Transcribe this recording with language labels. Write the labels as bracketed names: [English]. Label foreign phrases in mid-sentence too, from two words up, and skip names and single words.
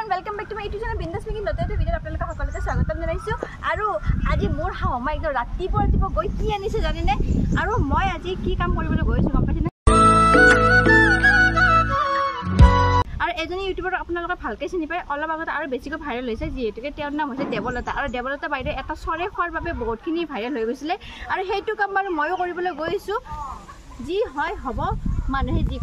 [English] welcome back to my YouTube channel Bindas Making [Assamese] नতুन এটা ভিডিঅ আপোনালোকক সকলোকে স্বাগতম জনাইছো আৰু আজি মোৰ হাওমা একদম ৰাতিপুৱা গৈ কি আনিছে জানিনে আৰু মই আজি কি কাম কৰিবলৈ গৈছো গম পাইছেনে আৰু এজনী ইউটিউবৰ আপোনালোকে ভালকৈ চিনি পায় অলপ আগত আৰু বেছিকৈ ভাইৰেল হৈছে যিহেতুকে তেওঁৰ নাম হৈছে দেৱলতা আৰু দেৱলতা বাইদেউ এটা চৰে খোৱাৰ বাবে বহুতখিনি ভাইৰেল হৈ গৈছিলে আৰু সেইটো কাম বাৰু ময়ো কৰিবলৈ গৈছো যি হয় হ'ব মানুহে যি